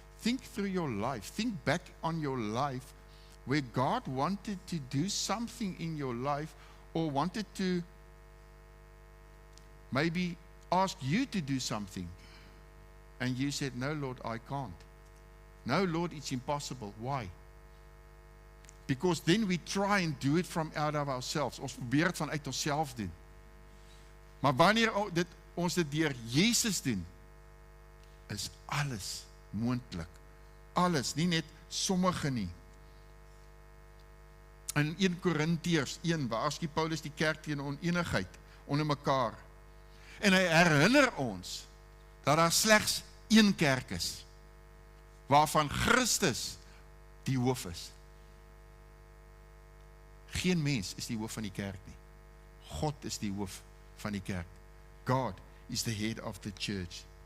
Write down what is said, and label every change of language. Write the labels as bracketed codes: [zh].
[en] Think through your life. Think back on your life where God wanted to do something in your life, or wanted to maybe ask you to do something. And you said, no, Lord, I can't. No, Lord, it's impossible. Why? Because then we try and do it from out of ourselves. [af] Ons probeer het vanuit onsself doen. Maar wanneer ons dit deur Jesus doen, is alles moontlik. Alles, nie net sommige nie. In 1 Korintiërs 1 waarsku Paulus die kerk teen onenigheid onder mekaar. En hy herinner ons dat daar slegs een kerk is, waarvan Christus die hoof is. Geen mens is die hoof van die kerk nie. God is die hoof van die kerk. [en] God is the head of the church.